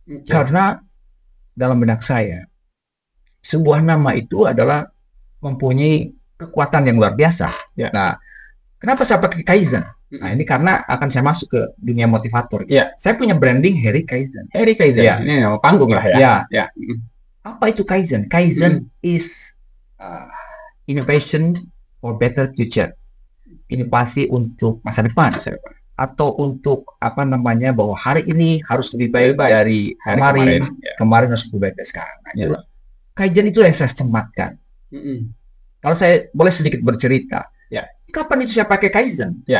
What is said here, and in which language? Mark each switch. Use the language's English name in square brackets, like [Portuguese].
[Indonesian] Karena dalam benak saya sebuah nama itu adalah mempunyai kekuatan yang luar biasa. Nah, kenapa saya pakai Kaizen? Nah, ini karena akan saya masuk ke dunia motivator. Saya punya branding Heri Kaizen. Heri Kaizen. Ini nama panggung lah ya. Apa itu Kaizen? [English] Kaizen is innovation for better future. [Indonesian] Inovasi untuk masa depan. Atau untuk bahwa hari ini harus lebih baik dari kemarin harus lebih baik dari sekarang. Nah, Kaizen itu yang saya sematkan. Kalau saya boleh sedikit bercerita, kapan itu saya pakai Kaizen?